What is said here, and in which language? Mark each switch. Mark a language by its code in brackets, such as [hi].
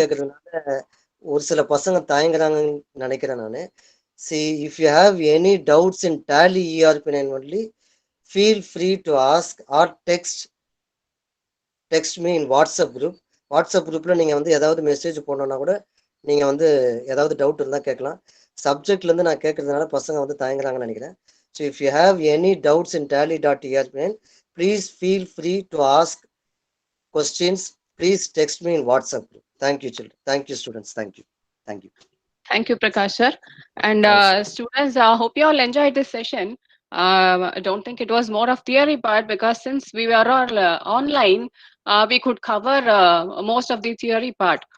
[ta] கேக்குறதுனால ஒரு சில பசங்க தயங்குறாங்கன்னு நினைக்கிறேன் நானு. [en] See, if you have any doubts in Tally ERP9 only, feel free to ask or text me in WhatsApp group. [ta] WhatsApp குரூப்ல நீங்க வந்து ஏதாவது மெசேஜ் போடணும்னா கூட நீங்க வந்து ஏதாவது டவுட் இருந்தா கேட்கலாம். சப்ஜெக்ட்ல இருந்து நான் கேட்கறதுனால பசங்க வந்து தயங்குறாங்கன்னு நினைக்கிறேன். [en] So if you have any doubts in tally.erpn, please feel free to ask questions. Please text me in WhatsApp group. Thank you, children. Thank you, students. Thank you. Thank you. Thank you, Prakash sir. And Thanks. students, hope you all enjoyed this session. I don't think it was more of theory part, because since we were all online, we could cover most of the theory part.